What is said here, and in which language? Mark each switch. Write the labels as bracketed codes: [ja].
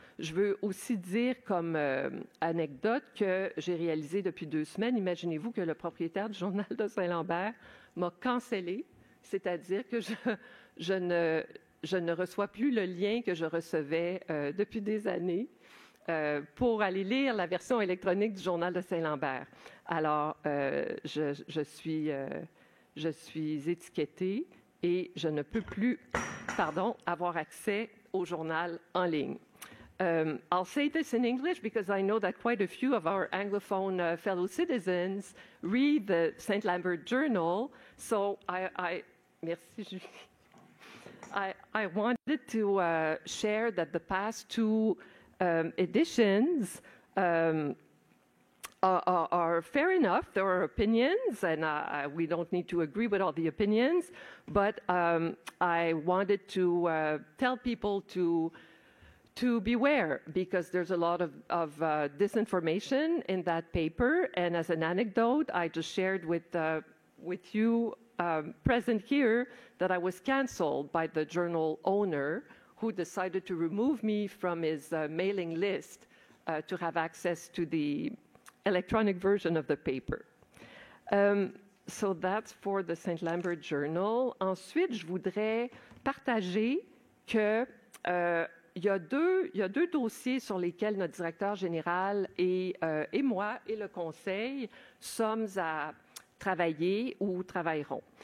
[fr] Je veux aussi dire comme anecdote que j'ai réalisé depuis 2 semaines, imaginez-vous que le propriétaire du Journal de Saint-Lambert m'a cancellé, c'est-à-dire que je ne reçois plus le lien que je recevais depuis des années pour aller lire la version électronique du Journal de Saint-Lambert. Alors, je suis étiquetée et je ne peux plus, avoir accès au journal en ligne. [en] I'll say this in English because I know that quite a few of our Anglophone fellow citizens read the St. Lambert Journal. So merci Julie. I wanted to share that the past 2 editions are fair enough. There are opinions, and we don't need to agree with all the opinions, but I wanted to tell people to beware because there's a lot of disinformation in that paper. And as an anecdote, I just shared with you present here that I was canceled by the journal owner who decided to remove me from his mailing list to have access to the electronic version of the paper. So that's for the St. Lambert Journal. [fr] Ensuite, je voudrais partager que il y a deux dossiers sur lesquels notre directeur général et moi et le conseil sommes à travailler ou travaillerons.